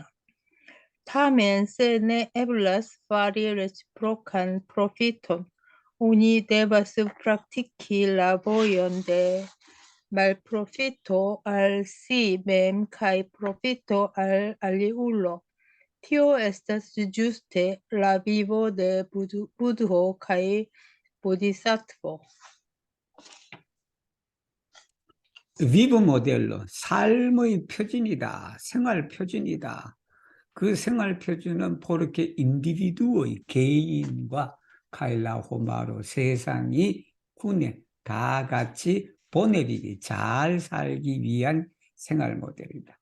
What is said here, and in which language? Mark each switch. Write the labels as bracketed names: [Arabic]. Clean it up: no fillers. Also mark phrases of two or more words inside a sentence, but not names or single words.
[Esperanto] Tamen se ne eblas fari reciprokan profiton, oni devas praktiki la vojon de malprofito al si mem kaj profito al aliulo. Tio estas ĝuste la vivo de Budho kaj Bodhisattvo. [Korean] 위브 모델로 삶의 표준이다. 생활 표준이다. 그 생활 표준은 [Esperanto] por ke [Korean] 인디비두의 개인과 [Esperanto] kaj la homaro [Korean] 세상이 군에 다 같이 보내리기 잘 살기 위한 생활 모델이다.